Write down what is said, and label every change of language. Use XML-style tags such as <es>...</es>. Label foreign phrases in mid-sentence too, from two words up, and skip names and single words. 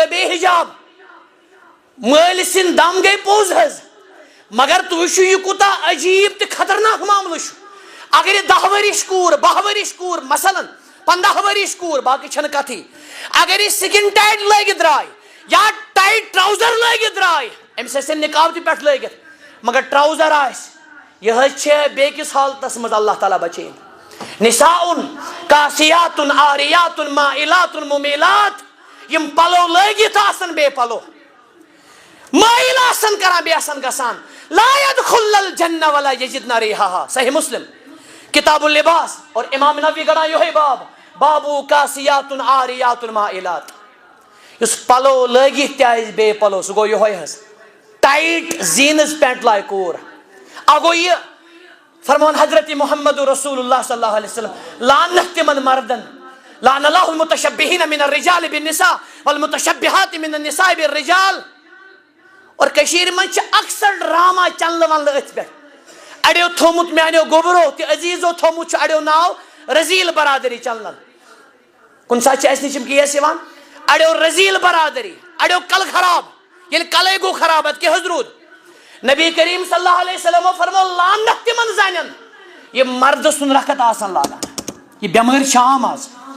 <ks>بے حجاب مٲلۍ سٕنٛدۍ دم گٔے پوٚز حظ مگر تُہۍ وٕچھِو یہِ کوٗتاہ عجیٖب تہٕ خطرناک معاملہٕ چھُ اگر یہِ 10 ؤرِش کوٗر 12 ؤرِش کوٗر مثلاً 15 ؤرِش کوٗر باقٕے چھنہٕ کتھٕے اگر یہِ</ks> <en>skin tight</en> <ks>لٲگِتھ درٛاے یا</ks> <en>tight trouser</en> <ks>لٲگِتھ درٛاے أمِس آسن نِقاب تہِ پٮ۪ٹھ لٲگِتھ مگر ٹراوزر آسہِ یہِ حظ چھِ بیٚکِس حالتس منٛز اللہ تعالیٰ بچٲیِن</ks> <ar>نساءٌ کاسیاتٌ عاریاتٌ مائلاتٌ ممیلات</ar> <ks>یم پلو لٲگِتھ آسن بے پلو مٲیل آسن کران بیٚیہِ آسن گژھان</ks> <ar>لا يدخل الجنہ ولا یجدن ریحہا</ar> <ks>صحیح مسلم کتاب اللباس اور امام نووی گڑان یہے بابو</ks> <ar>کاسیات عاریات مائلات</ar> <ks>یُس پلو لٲگِتھ تہِ آسہِ بے پلو سُہ گوٚو یہے حظ</ks> <en>tight jeans pant</en> <ks>لاگہِ کوٗر اکھ گوٚو یہِ فرمون</ks> <ar>حضرت محمد رسول اللہ صلی اللہ علیہ وسلم</ar> <ks>لعنت تِمن مردن</ks> <ar>لعن اللہ المتشبہین من الرجال بالنساء والمتشبہات من النساء بالرجال</ar> <ks>اور کشیٖرِ منٛز چھِ اکثر ڈرامہ چنلہٕ ونلہٕ أتھۍ پٮ۪ٹھ اڑیو تھوٚومُت میانیو گوٚبرو تہِ عزیٖزو تھوٚومُت چھُ اڑیو ناو رزیٖل برادری چنلن کُنہِ ساتہٕ چھِ اسہِ نِش یِم کیس یِوان اڑیو رزیٖل برادری اڑیو کلہٕ خراب ییٚلہِ کلے گوٚو خراب ادٕ کیٛاہ حظ روٗد نبی کریم</ks> <ar>صلی اللہ علیہ وسلمو</ar> <ks>فرمو لعنت تِمن زنٮ۪ن یِم مردٕ سُنٛد رخت آسن لاگان یہِ بٮ۪مٲرۍ چھِ عام آز</ks>